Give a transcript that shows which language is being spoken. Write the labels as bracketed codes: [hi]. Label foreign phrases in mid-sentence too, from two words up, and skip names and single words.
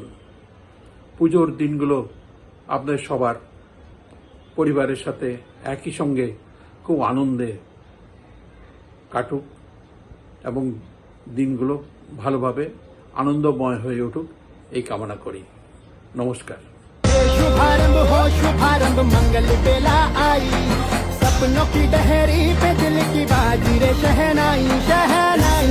[bn] পুজোর দিনগুলো আপনাদের সবার পরিবারের সাথে একই সঙ্গে খুব আনন্দে কাটুক এবং দিনগুলো ভালোভাবে আনন্দময় হয়ে উঠুক এই কামনা করি। নমস্কার। [hi] शुभारंभ हो शुभारंभ, मंगल बेला आई, सपनों की डहरी पे दिल की बाजी रे शहनाई शहनाई।